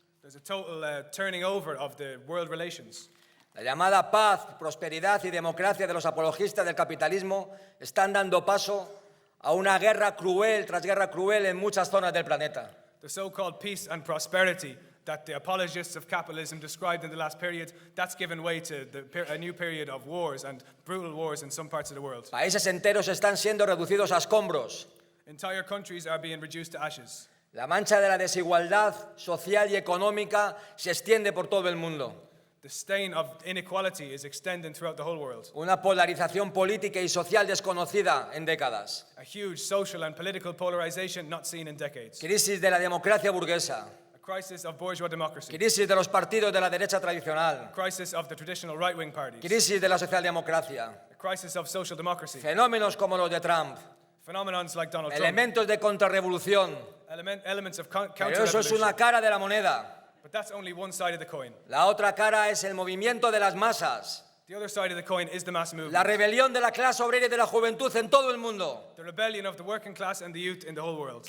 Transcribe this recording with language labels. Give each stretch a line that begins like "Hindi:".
English: There's a total turning over of the world relations.
Spanish: La llamada paz, prosperidad y democracia de los apologistas del capitalismo están dando paso a una guerra cruel tras guerra cruel en muchas zonas del planeta.
English: The so-called peace and prosperity that the apologists of capitalism described in the last period, that's given way to a new period of wars and brutal wars in some parts of the world.
Spanish: Países enteros están siendo reducidos a escombros.
English: Entire countries are being reduced to ashes.
Spanish: La mancha de la desigualdad social y económica se extiende por todo el mundo.
English: The stain of inequality is extending throughout the whole world.
Spanish: Una polarización política y social desconocida en décadas.
English: A huge social and political polarization not seen in decades.
Spanish: Crisis de la democracia burguesa.
English: A Crisis of bourgeois democracy.
Spanish: crisis de los partidos de la derecha tradicional,
English: Crisis of the traditional right-wing parties.
Spanish: crisis de la socialdemocracia,
English: Crisis of social democracy.
Spanish: fenómenos como los de Trump,
English: Phenomenons like Donald Trump.
Spanish: elementos de contrarrevolución.
English: Elements of
Spanish: Pero eso es
English: counter-revolution.
Spanish: una cara de la moneda.
English: But that's only one side of the coin.
Spanish: La otra cara es el movimiento de las masas,
English: The other side of the coin is the mass movement.
Spanish: la rebelión de la clase obrera y de la juventud en todo el mundo.
English: The rebellion of the working class and the youth in the whole world.